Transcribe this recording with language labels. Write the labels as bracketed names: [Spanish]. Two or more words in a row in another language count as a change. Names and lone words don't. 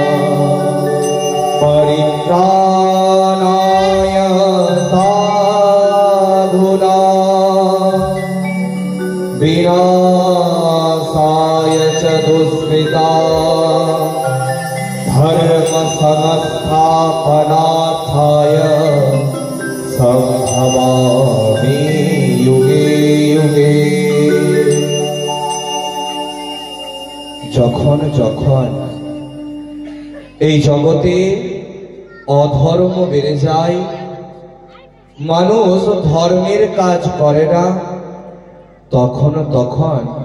[Sanskrit] परित्राणाय विनाशाय च दुष्कृतां धर्म संस्थापनार्थाय संभवामि युगे युगे। [Bangla] যখন যখন এই জগতে অধর্ম বেড়ে যায়, মানুষ ধর্মের কাজ করে না, তখন তখন